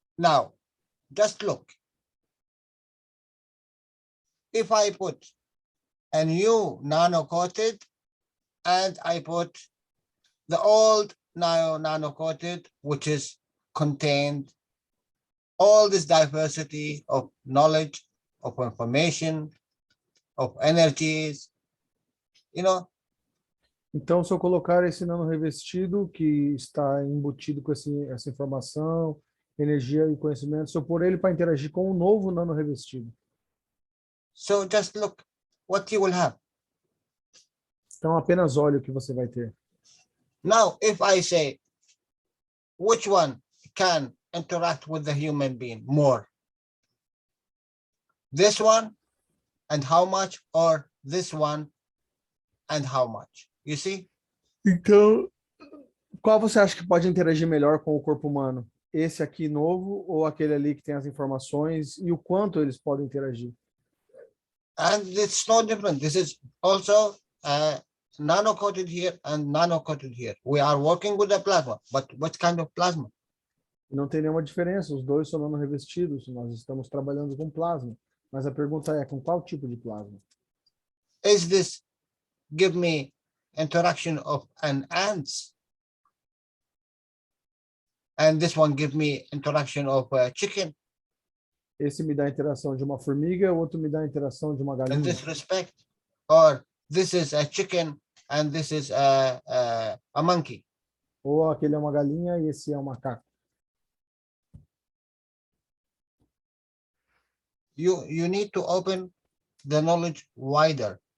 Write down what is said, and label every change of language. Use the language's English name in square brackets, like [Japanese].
[English] Now, just look. If I put a new nano-coated and I put the old nano-coated, which is contained all this diversity of knowledge, of information, of energies, you know. [Portuguese] Então, se eu colocar esse nano revestido que está embutido com essa informação, energia e conhecimento, se eu pôr ele para interagir com o novo nano revestido. [English] So just look what you will have. [Portuguese] Então, apenas olhe o que você vai ter. [English] Now, if I say, which one can interact with the human being more? This one and how much, or this one and how much? You see? [Portuguese] Então, qual você acha que pode interagir melhor com o corpo humano? Esse aqui novo ou aquele ali que tem as informações e o quanto eles podem interagir? [English] And it's no different. This is also nano-coated here and nano-coated here. We are working with the plasma, but what kind of plasma? [Portuguese] Não tem nenhuma diferença, os dois são nano revestidos, nós estamos trabalhando com plasma. Mas a pergunta é, com qual tipo de plasma? [English] Is this give me interaction of an ants? And this one give me interaction of a chicken? [Portuguese] Esse me dá a interação de uma formiga, o outro me dá a interação de uma [English] In [Portuguese] galinha. [English] this respect, or this is a chicken and this is a monkey. [Portuguese] Ou aquele é uma galinha e esse é um macaco. [English] You need to open the knowledge wider.